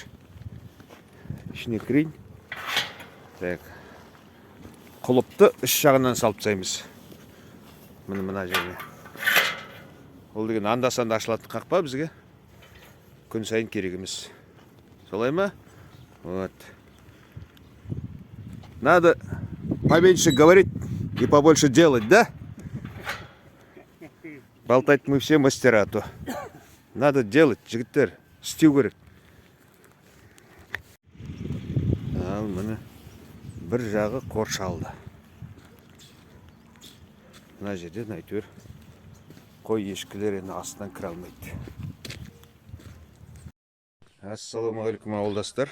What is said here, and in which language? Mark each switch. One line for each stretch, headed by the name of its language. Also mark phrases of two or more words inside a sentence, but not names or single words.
Kazakh: Ішіне кірейін. Так. Құлыпты үш жағынан салып тастаймыз. Мына жерге. Ол деген анда-санда ашылатын қақпа бізге. Күн сайын керек емес. Солай ма? Вот.
Russian: Надо поменьше говорить и побольше делать, да? Болтать мы все мастера, то. Надо делать,
Kazakh: жігіттер, істеу керек. Ал, міне бір жағы қоршалды. Мына жерден әйтеуір қой ешкілер енді астынан кіре алмайды. Ассалаумағалейкум ауылдастар.